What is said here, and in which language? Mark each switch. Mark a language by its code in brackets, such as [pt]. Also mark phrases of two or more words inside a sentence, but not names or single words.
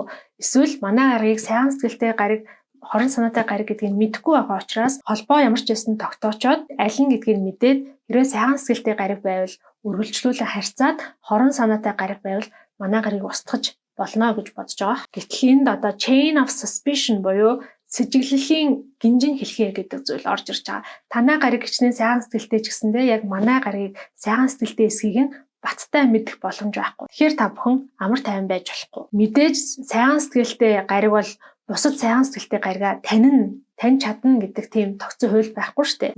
[mn] Эсвэл манай гарыг сайхан сэтгэлтэй гариг, хорон санаатай гариг гэдгийг мэдэхгүй байгаа учраас холбоо ямар ч байсан тогтоочоод аль нь гэдгийг мэдээд хэрвээ сайхан сэтгэлтэй гариг байвал үргэлжлүүлэн харьцаад хорон санаатай гариг байвал манай гарыг устгах болно гэж бодож байгаа. Гэтэл энд одоо [en] chain of suspicion [mn] буюу сэжиглэлийн гинжин хэлхээ гэдэг зүйл орж ирж байгаа. Танай гариг гिचнээ сайхан сэтгэлтэй ч гэсэндээ яг манай гарыг сайхан сэтгэлтэй эсхийг нь баттай мэдэх боломж байхгүй. Тэгэхээр та бүхэн амар тайван байж болохгүй. Мэдээж сайхан сэтгэлтэй гариг бол бусад сайхан сэтгэлтэй гаригаа тань чадна гэдэг тийм тогтсон хууль байхгүй шүү дээ.